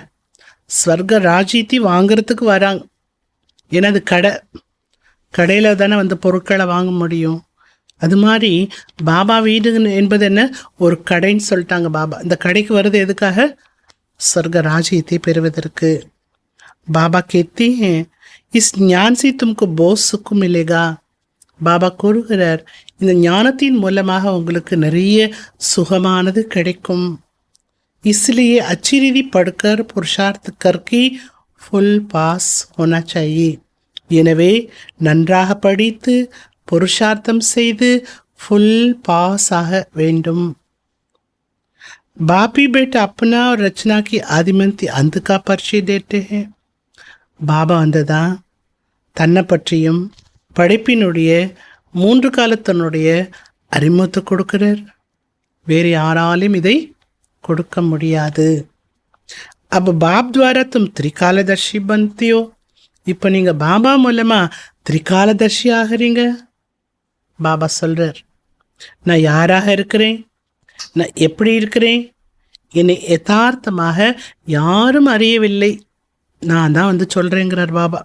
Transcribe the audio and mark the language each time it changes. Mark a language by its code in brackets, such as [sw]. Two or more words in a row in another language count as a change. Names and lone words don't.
[ta] ஸ்வர்க ராஜ்யத்தை வாங்கிறதுக்கு வராங்க. ஏன்னா அது கடையில் தானே வந்து பொருட்களை வாங்க முடியும். அது மாதிரி பாபா வீடு என்பது என்ன? ஒரு கடைன்னு சொல்லிட்டாங்க பாபா. இந்த கடைக்கு வருது எதுக்காக? ஸ்வர்க ராஜ்யத்தை பெறுவதற்கு. [hi] பாபா कहते हैं इस ज्ञान से तुमको बहुत सुख मिलेगा. [ta] பாபா கூறுகிறார், இந்த ஞானத்தின் மூலமாக உங்களுக்கு நிறைய சுகமானது கிடைக்கும். [hi] इसलिए अच्छी रीति पढ़कर पुरुषार्थ करके फुल पास होना चाहिए. [ta] எனவே நன்றாக படித்து புருஷார்த்தம் செய்து [en] full pass [ta] ஆக வேண்டும். [hi] बाप ही बेटा अपना और रचना की आदिमंती अंत का परिचय देते हैं. [ta] பாபா வந்ததான் தன்னை பற்றியும் படைப்பினுடைய 3 காலத்தினுடைய அறிமுகத்தை கொடுக்கிறார். வேறு யாராலும் இதை கொடுக்க முடியாது. [hi] अब बाप द्वारा तुम त्रिकालदर्शी बनते हो. [ta] இப்போ நீங்க பாபா மூலமா திரிகாலதர்ஷி ஆகிறீங்க. பாபா சொல்றார், நான் யாராக இருக்கிறேன், நான் எப்படி இருக்கிறேன், என்னை யதார்த்தமாக யாரும் அறியவில்லை, நான் தான் வந்து சொல்றேங்கிறார் பாபா.